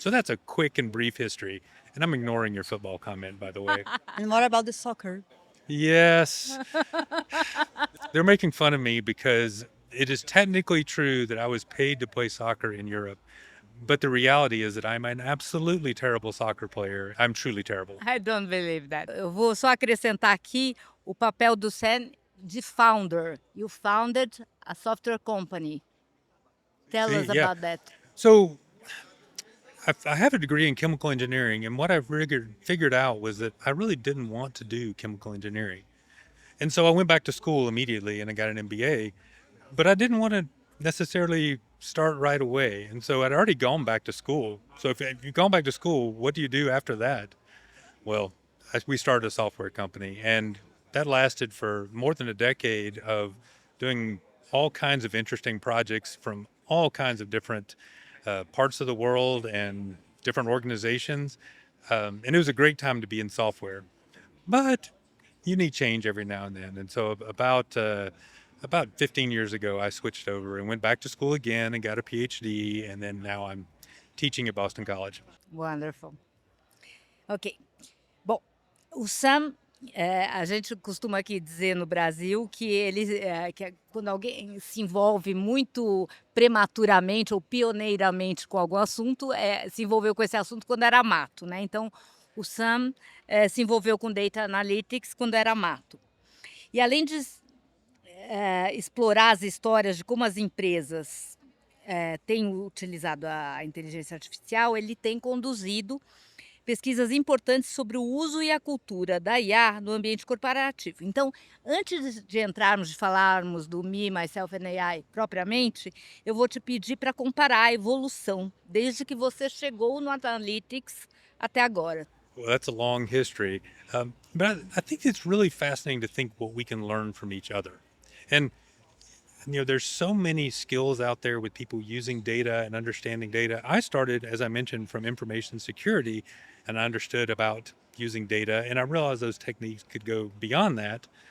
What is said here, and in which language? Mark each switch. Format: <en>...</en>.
<en>So that's a quick and brief history. And I'm ignoring your football comment, by the way. And what about the soccer? Yes. They're making fun of me because it is technically true that I was paid to play soccer in Europe. But the reality is that I'm an absolutely terrible soccer player. I'm truly terrible. I don't believe that.</en> <pt>Eu vou só acrescentar aqui o papel do Sam de founder.</pt> <en>You founded a software company. Tell us Yeah. about that. So I have a degree in chemical engineering, and what I figured out was that I really didn't want to do chemical engineering. And so I went back to school immediately and I got an MBA, but I didn't want to necessarily start right away. And so I'd already gone back to school. So if you've gone back to school, what do you do after that? Well, we started a software company, and that lasted for more than a decade of doing all kinds of interesting projects from all kinds of different parts of the world and different organizations. And it was a great time to be in software. But you need change every now and then. And so about 15 years ago, I switched over and went back to school again and got a PhD. And then now I'm teaching at Boston College. Wonderful. Ok.</en> <pt>Bom, o Sam, a gente costuma aqui dizer no Brasil que quando alguém se envolve muito prematuramente ou pioneiramente com algum assunto, se envolveu com esse assunto quando era mato, né? Então, o Sam se envolveu com Data Analytics quando era mato. E além de explorar as histórias de como as empresas têm utilizado a inteligência artificial, ele tem conduzido pesquisas importantes sobre o uso e a cultura da IA no ambiente corporativo. Então, antes de entrarmos, de falarmos do Me, Myself and AI propriamente, eu vou te pedir para comparar a evolução desde que você chegou no Analytics até agora.</pt> <en>Well, that's a long history. But I think it's really fascinating to think what we can learn from each other. And, there's so many skills out there with people using data and understanding data. I started, as I mentioned, from information security, and I understood about using data, and I realized those techniques could go beyond that.</en>